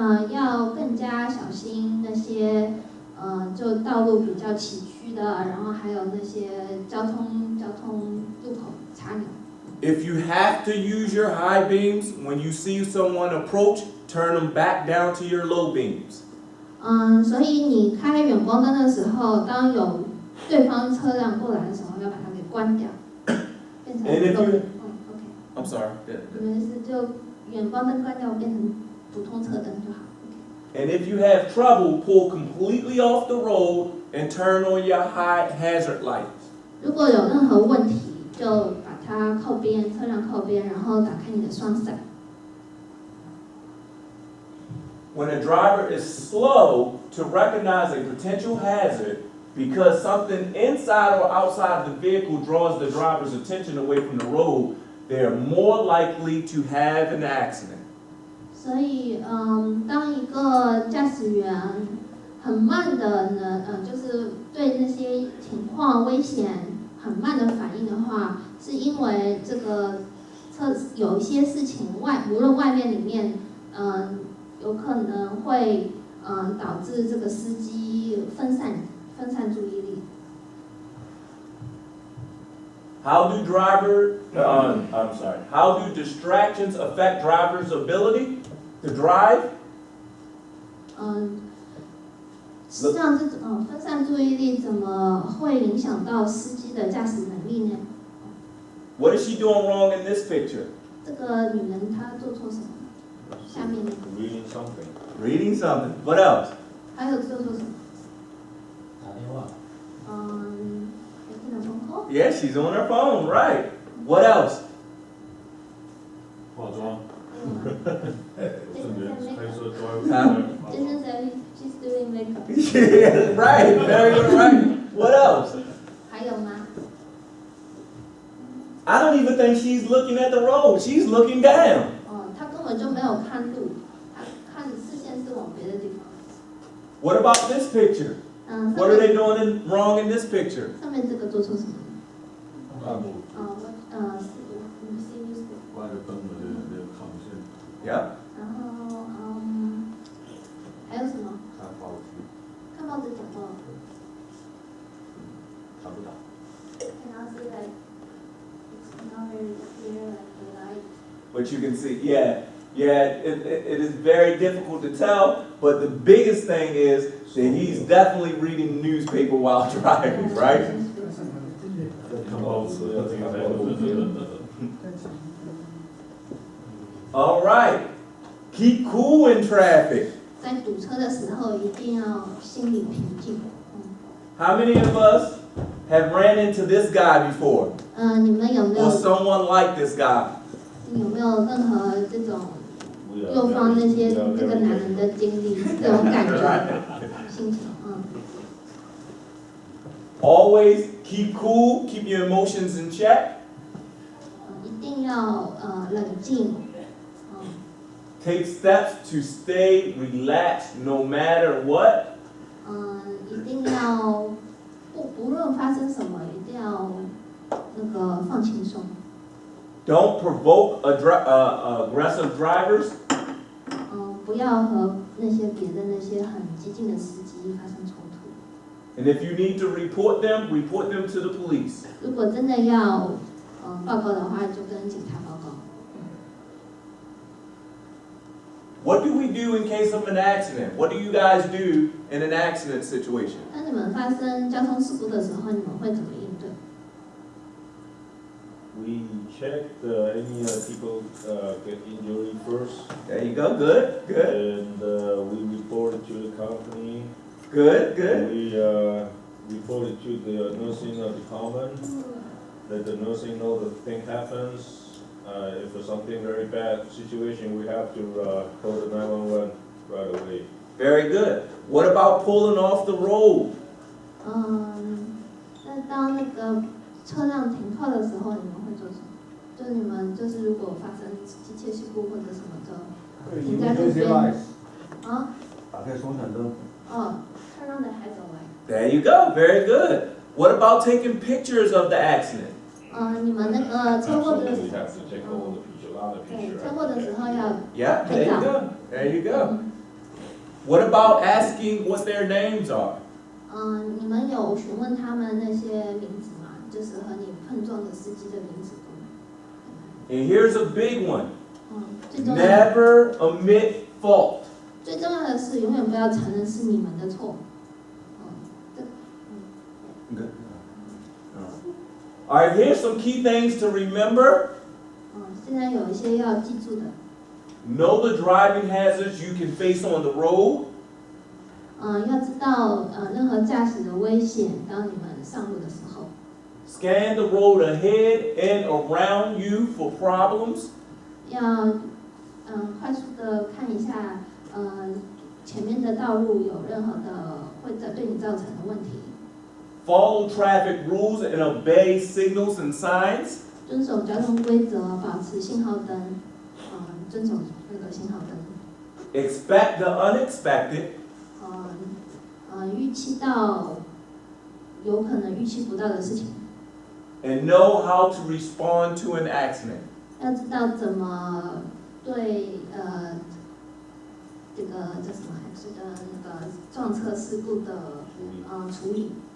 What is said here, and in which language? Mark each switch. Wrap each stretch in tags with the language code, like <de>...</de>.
<zh>要更加小心那些就道路比较崎岖的，然后还有那些交通路口插钮。</zh> <en>If you have to use your high beams when you see someone approach, turn them back down to your low beams.</en> <zh>所以你开远光灯的时候，当有对方车辆过来的时候，要把它给关掉，变成</zh> <en>low beam。 OK。 I'm sorry.</en> <zh>你们是就远光灯关掉，变成普通车灯就好。</zh> <en>And if you have trouble, pull completely off the road and turn on your high hazard lights.</en> <zh>如果有任何问题，就把它靠边，车辆靠边，然后打开你的双闪。</zh> <en>When a driver is slow to recognize a potential hazard because something inside or outside the vehicle draws the driver's attention away from the road, they are more likely to have an accident.</en> <zh>所以，当一个驾驶员很慢的呢，就是对那些情况危险很慢的反应的话，是因为这个有一些事情无论外面里面，有可能会导致这个司机分散注意力。</zh> <en>How do distractions affect drivers' ability to drive?</en> <zh>实际上这种分散注意力怎么会影响到司机的驾驶能力呢？</zh> <en>What is she doing wrong in this picture?</en> <zh>这个女人她做错什么？下面那个</zh> <en>Reading something. Reading something. What else?</en> <zh>还有做错什么？打电话，</zh> <en>making a phone call。 Yeah, she's on her phone, right. What else?</en> <zh>化妆。顺便开车真的在</zh> <en>she's doing makeup。 Yeah, right. Very good, right. What else?</en> <zh>还有吗？</zh> <en>I don't even think she's looking at the road. She's looking down.</en> <zh>她根本就没有看路，她看视线是往别的地方。</zh> <en>What about this picture?</en> <zh>上</zh> <en>What are</en> <zh>面</zh> <en>they doing wrong in this picture?</en> <zh>上面这个做错什么？大幕是BBC News。挂着灯的那个抗线，</zh> <en>Yeah.</en> <zh>然后还有什么？看报纸，看报纸讲话。看不到。</zh> <en>And I'll say like it's not very clear like the light. But you can see, yeah, it is very difficult to tell, but the biggest thing is that he's definitely reading newspaper while driving, right?</en> <zh>看报纸，看报纸。</zh> <en>All right. Keep cool in traffic.</en> <zh>在堵车的时候一定要心理平静。</zh> <en>How many of us have ran into this guy before?</en> <zh>你们有没</zh> <en>Or someone like this guy?</en> <zh>有没有任何这种右方那些这个男人的经历，这种感觉心情？</zh> <en>Always keep cool, keep your emotions in check.</en> <zh>一定要冷静。</zh> <en>Take steps to stay relaxed no matter what.</en> <zh>一定要不论发生什么，一定要那个放轻松。</zh> <en>Don't provoke aggressive drivers.</en> <zh>不要和那些别的那些很激进的司机发生冲突。</zh> <en>And if you need to report them to the police.</en> <zh>如果真的要报告的话，就跟警察报告。</zh> <en>What do we do in case of an accident? What do you guys do in an accident situation?</en> <zh>当你们发生交通事故的时候，你们会怎么应对？</zh> <en>We check any people get injury first, There you go. Good, good, and we report it to the company. good, good. We report it to the nursing department. Let the nursing know the thing happens. If there's something very bad situation, we have to call the 911 right away. Very good. What about pulling off the road?</en> <zh>那当那个车辆停靠的时候，你们会做什么？就你们就是如果发生机械事故或者什么的，停在路边。打开双闪灯。</zh> <en>turn on the headlight。 There you go. Very good. What about taking pictures of the accident?</en> <zh>你们那个车祸的</zh> <en>Absolutely have to take all the picture, a lot of</en> <zh>对</zh> <en>picture.</en> <zh>车祸的时候要</zh> <en>Yeah, there you go. There you go. What about asking what their names are?</en> <zh>你们有询问他们那些名字吗？就是和你碰撞的司机的名字都。</zh> <en>And here's a big one.</en> <zh>最重要的</zh> <en>Never admit fault.</en> <zh>最重要的是永远不要承认是你们的错。</zh> <en>Good. All right, here's some key things to remember.</en> <zh>现在有一些要记住的。</zh> <en>Know the driving hazards you can face on the road.</en> <zh>要知道任何驾驶的危险，当你们上路的时候。</zh> <en>Scan the road ahead and around you for problems.</en> <zh>要快速的看一下前面的道路有任何的会对你造成的问题。</zh> <en>Follow traffic rules and obey signals and signs.</en> <zh>遵守交通规则，保持信号灯，遵守那个信号灯。</zh> <en>Expect the unexpected.</en> <zh>预期到有可能预期不到的事情。</zh> <en>And know how to respond to an accident.</en> <zh>要知道怎么对这个叫什么？这个那个撞车事故的处理。</zh>